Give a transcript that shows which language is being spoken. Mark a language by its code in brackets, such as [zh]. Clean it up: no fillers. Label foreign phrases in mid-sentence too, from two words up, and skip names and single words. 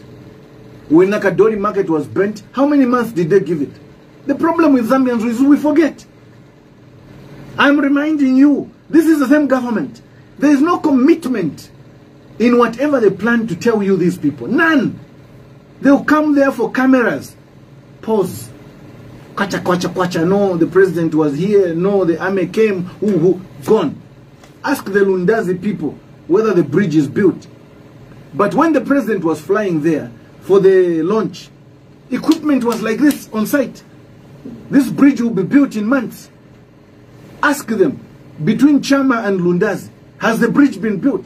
[en] When Nakadori market was burnt, how many months did they give it? The problem with Zambians is we forget. I'm reminding you, this is the same government. There is no commitment in whatever they plan to tell you, these people. None. They'll come there for cameras. Pause. Kwacha, kwacha, kwacha. No, the president was here. No, the army came. Gone. Ask the Lundazi people whether the bridge is built. But when the president was flying there for the launch, equipment was like this on site. This bridge will be built in months. Ask them, between Chama and Lundazi, has the bridge been built?